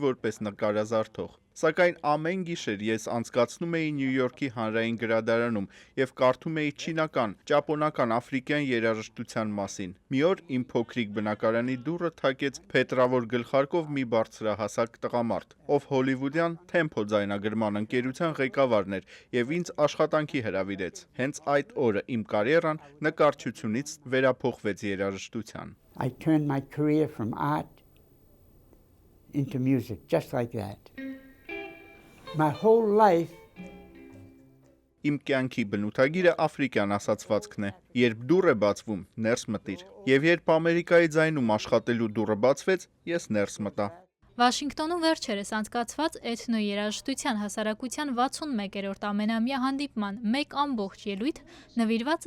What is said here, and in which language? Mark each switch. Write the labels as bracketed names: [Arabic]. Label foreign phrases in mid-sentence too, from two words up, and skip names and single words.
[Armenian] որպես նկարազարդող։ Սակայն ամեն գիշեր ես անցկացնում էի Նյու Յորքի հանրային գրադարանում և կարդում էի չինական, ճապոնական, աֆրիկյան երաժշտության մասին։ Մի օր իմ փոքրիկ բնակարանի դուռը թակեց փետրավոր գլխարկով մի բարձրահասակ տղամարդ, ով հոլիվուդյան Թեմփո ձայնագրման ընկերության ղեկավարն էր և ինձ աշխատանքի հրավիրեց։ Հենց այդ օրը իմ կարիերան նկարչությունից վերափոխվեց երաժշտության։ [English] I turned my career from art into music, just like that. My whole life. [Armenian] Իմ կյանքի բնութագիրը աֆրիկյան ասացվածքն է։ Երբ դուռ է բացվում, ներս մտիր։ Եվ երբ Ամերիկայի ձայնում աշխատելու դուռը բացվեց, ես ներս մտա։ Վաշինգտոնում վերջերս անցկացված էթնոերաժշտության հասարակության 61-րդ ամենամյա հանդիպման մեկ ամբողջ ելույթ նվիրված